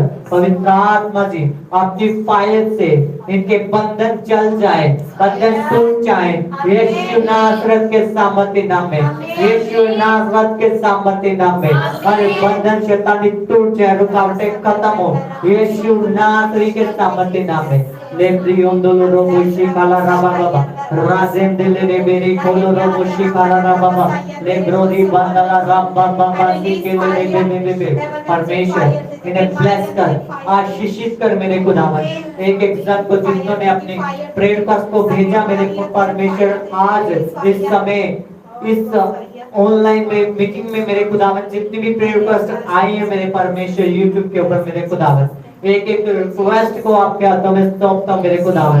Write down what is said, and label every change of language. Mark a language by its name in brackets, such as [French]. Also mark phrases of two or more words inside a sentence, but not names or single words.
[Hindi] पवित्र आत्मा जी अपनी फायर से इनके बंधन चल जाए, बंधन टूट जाए यीशु नासरत के सामर्थ्य नाम में, यीशु नासरत के सामर्थ्य नाम में हर बंधन शैतानी टूट जाए, रुकावटें खत्म हो यीशु नासरी के सामर्थ्य नाम में। लेब्रियों दोलो रोबोशी काला राबा बाबा राजें दिले रे बेरी खोलो रोबोशी काला राबा बाबा लेब्रोरी बंदला राबा बाबा के ले परमेश्वर इन्हें ब्लेस कर, आशीषित कर मेरे खुदावन। एक एक जन को जिन्होंने अपने [English] prayer request [Hindi] को भेजा मेरे परमेश्वर, आज इस समय इस ऑनलाइन में मीटिंग में मेरे खुदावन जितनी भी [English] prayer request [Hindi] आई है मेरे परमेश्वर यूट्यूब के ऊपर मेरे खुदावन, एक एक रिक्वेस्ट को आपके हाथों में सौंपता हूं मेरे खुदावन।